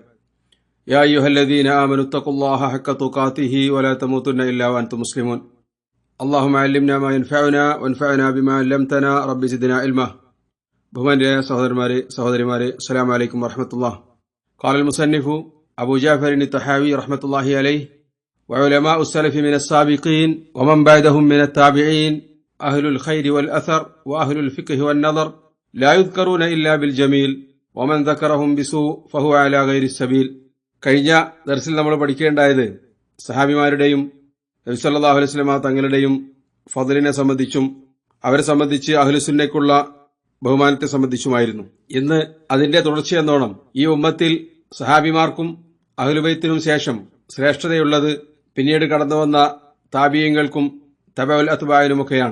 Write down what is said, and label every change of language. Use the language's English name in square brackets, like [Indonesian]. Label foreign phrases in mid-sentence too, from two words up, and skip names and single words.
[Arabic] يا أيها الذين آمنوا اتقوا الله حق تقاته ولا تموتن إلا وأنتم مسلمون. اللهم علمنا ما ينفعنا وانفعنا بما علمتنا ربي زدنا علما. [Malayalam] ബഹുമാന്യരായ സഹോദരന്മാരെ, സഹോദരിമാരെ, [Arabic] السلام عليكم ورحمة الله. قال المصنف أبو جعفر الطحاوي رحمة الله عليه وعلماء السلف من السابقين ومن بعدهم من التابعين أهل الخير والأثر وأهل الفقه والنظر لا يذكرون إلا بالجميل ومن ذكرهم بسوء فهو على غير السبيل. [Malayalam] കഴിഞ്ഞ ദർസിൽ നമ്മൾ പഠിക്കേണ്ടായത് സഹാബിമാരുടെയും നബി [Arabic] صلى الله عليه وسلم [Malayalam] തങ്ങളുടെയും ഫضലിനെ സംബന്ധിച്ചും അവരെ സംബന്ധിച്ച് അഹ്ലുസുന്നയ്ക്കുള്ള ബഹുമാനത്തെ സംബന്ധിച്ചുമായിരുന്നു. ഇന്ന് അതിന്റെ തുടർച്ചയെന്നോണം ഈ ഉമ്മത്തിൽ സഹാബിമാർക്കും അഹ്ലുബൈത്തിനും ശേഷം ശ്രേഷ്ഠതയുള്ളത് പിന്നീട് കടന്നുവന്ന താബിയങ്ങൾക്കും [Arabic] تبع الأتباع.